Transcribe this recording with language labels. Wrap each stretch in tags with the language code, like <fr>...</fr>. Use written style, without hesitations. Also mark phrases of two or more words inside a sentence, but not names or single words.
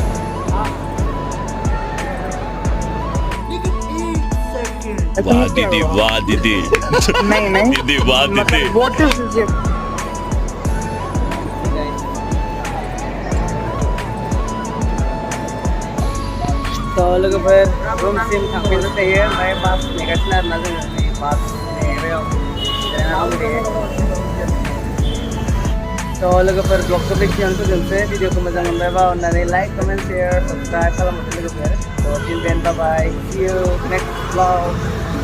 <hi>वाह दीदी वाह दीदी नहीं दीदी वाह दीदी</hi> <en>what is it?</en> <brx>तो लोगोफोर रुमसिम थांफिननो थायो ओमफ्राय बास नेगासिनो आरोना जोङो नै बास नेबायाव जिरायनानै दङ तो लोगोफोर ब्लगखौ बेखिनियावनो फोजोबनोसै भिडिअखौ मोजां मोनबायबा अननानै</brx> <en>like comment share subscribe</en> <brx>खालामहरदो लोगोफोर तो</brx> <en>till then bye bye see you next vlog</en>